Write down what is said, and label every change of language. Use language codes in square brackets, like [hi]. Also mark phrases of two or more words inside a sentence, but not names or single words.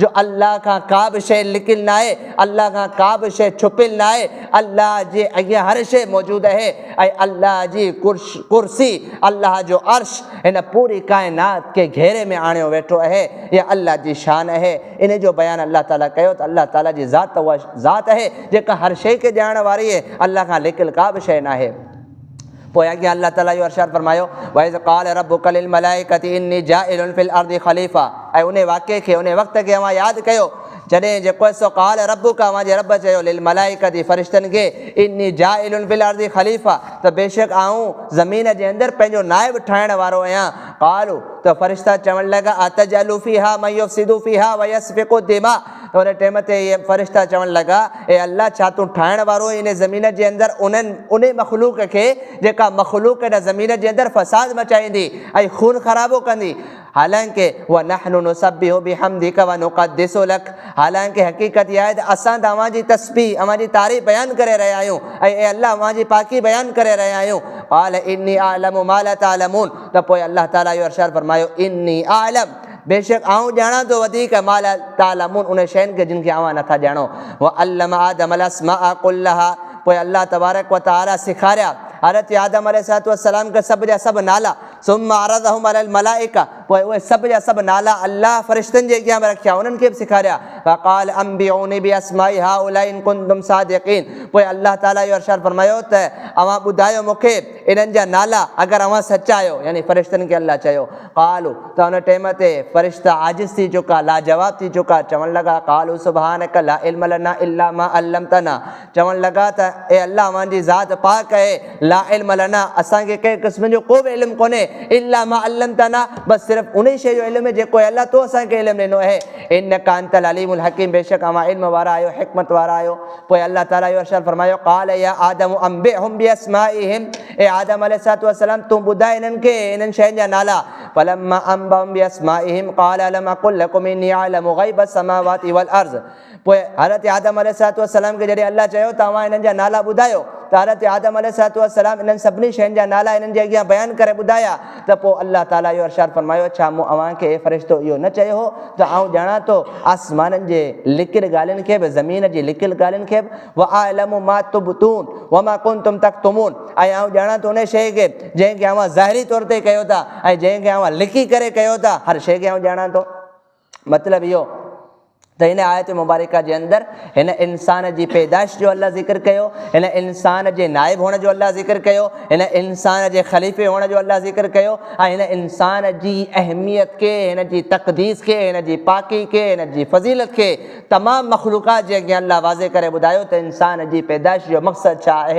[sd] अल्लाह खां का बि शइ लिकियलु न आहे अल्लाह खां का बि शइ छुपियलु न आहे अल्लाह जे अॻियां हर शइ मौजूदु आहे ऐं अल्लाह जी कुर्सी अल्लाह जो अर्श हिन पूरी काइनात खे घेरे में आणियो वेठो आहे इहा अल्लाह जी शान आहे इन जो बयानु अल्लाह ताला कयो त अल्लाह ताला जी ज़ात उहा ज़ात आहे जेका हर शइ खे ॼाणण वारी आहे अल्लाह खां लिकियलु का बि शइ न आहे पोइ अॻियां अल्लाह ताला इहो अर्शाद फरमायो [ar] وإذ قال ربك للملائكة إني جاعل في الأرض خليفة [sd] ऐं उन वाक़े खे उन वक़्त खे अव्हां यादि कयो जॾहिं जेको आहे सो [ar] قال ربك [sd] अव्हांजे रब चयो [ar] للملائكة [sd] फ़रिश्तनि खे [ar] إني جاعل في الأرض خليفة [sd] त बेशक आऊं ज़मीन जे अंदरि पंहिंजो नाइब ठाहिण वारो आहियां क़ालू त फ़रिश्ता चवणु लॻा [ar] أتجعل فيها من يفسد فيها ويسفك الدماء [sd] त उन टाइम ते इहे फ़रिश्ता चवणु लॻा ए अल्लाह छा तूं ठाहिण वारो इन ज़मीन जे अंदरि उन मख़लूक़ खे जेका मख़लूक़ हिन ज़मीन जे अंदरि फ़साद मचाईंदी ऐं खून ख़राबो कंदी हालांकि उहा [ar] نحن نسبح بحمدك و نقدس لك [sd] हालांकि हक़ीक़त इहा आहे त असां तव्हांजी तस्बीह अव्हांजी तारीफ़ बयानु करे रहिया आहियूं ऐं ए अल्लाह अव्हांजी पाकी बयानु करे रहिया आहियूं [ar] قال إني أعلم ما لا تعلمون [sd] त पोइ अल्लाह ताला इहो इरशाद फरमायो [ar] إني أعلم [sd] बेशक आऊं ॼाणा थो वधीक [ar] ما لا تعلمون [sd] उन शयुनि खे जिन खे अव्हां नथा ॼाणो [ar] وعلم آدم الأسماء كلها [sd] पोइ अल्लाह तबारक व तआला सेखारिया हज़रत आदम अलैहिस्सलाम खे सभु जा सभु नाला [ar] ثم عرضهم على الملائكة [sd] पोइ उहे सभु जा सभु नाला अल्लाह फ़रिश्तनि जे अॻियां बि रखिया उन्हनि खे बि सेखारिया [ar] فقال أنبئوني بأسماء هؤلاء إن كنتم صادقين [sd] पोइ अल्लाह ताला इहो इरशाद फरमायो त अव्हां ॿुधायो मूंखे इन्हनि जा नाला अगरि अव्हां सचा आहियो यानी फ़रिश्तनि खे अल्लाह चयो क़ालू त उन टाइम ते फ़रिश्ता आजिज़ थी चुका लाजवाब थी चुका चवणु लॻा [ar] قالوا سبحانك لا علم لنا إلا ما علمتنا [sd] चवणु लॻा त ए अल्लाह अव्हांजी ज़ात पाक आहे [ar] لا علم لنا [sd] असांखे कंहिं क़िस्म जो को बि इल्मु कोन्हे [ar] إلا ما علمتنا [sd] बसि सिर्फ़ु उन शइ जो इल्मु जेको आहे अल्लाह तो असांखे इल्मु ॾिनो आहे [ar] إنك أنت العليم الحكيم [sd] बेशक अव्हां इल्म वारा आहियो हिकमत वारा आहियो पोइ अल्लाह ताला इहो इरशाद फरमायो [ar] قال يا آدم أنبئهم بأسمائهم [sd] ए आदम अलैहिस्सलाम तूं ॿुधाए इन्हनि खे इन्हनि शयुनि जा नाला [ar] فلما أنبأهم بأسمائهم قال ألم أقل لكم إني أعلم غيب السماوات والأرض [sd] पोइ हज़रत आदम अलैहिस्सलाम खे जॾहिं अल्लाह चयो त तव्हां इन्हनि जा नाला ॿुधायो त हज़रत आदम अलैहिस्सलाम इन्हनि सभिनी शयुनि जा नाला इन्हनि जे अॻियां बयानु करे ॿुधाया त पोइ अल्लाह ताला इहो इरशाद फरमायो छा मूं अव्हांखे फ़रिश्तो इहो न चयो हो त आउं ॼाणा थो आसमाननि जे लिकियल ॻाल्हियुनि खे बि ज़मीन जी लिकियल ॻाल्हियुनि खे बि [ar] وأعلم ما تبدون وما كنتم تكتمون [sd] ऐं आउं ॼाणा थो उन शइ खे जंहिंखे अव्हां ज़ाहिरी तौर ते कयो था ऐं जंहिंखे अव्हां लिकी करे कयो था हर शइ खे आउं ॼाणा थो। मतिलबु इहो त हिन आयत मुबारका जे अंदरि हिन इंसान जी पैदाइश जो अल्लाह ज़िक्र कयो, हिन इंसान जे नाइब हुअण जो अल्लाह ज़िक्र कयो, हिन इंसान जे ख़लीफ़े हुअण जो अल्लाह ज़िक्र कयो ऐं हिन इंसान जी अहमियत खे, हिन जी तक़दीस खे, हिन जी पाकी खे, हिन जी फ़ज़ीलत खे तमामु मख़लूक़ात जे अॻियां अल्लाह वाज़े करे ॿुधायो त इंसान जी पैदाइश जो मक़सदु छा आहे।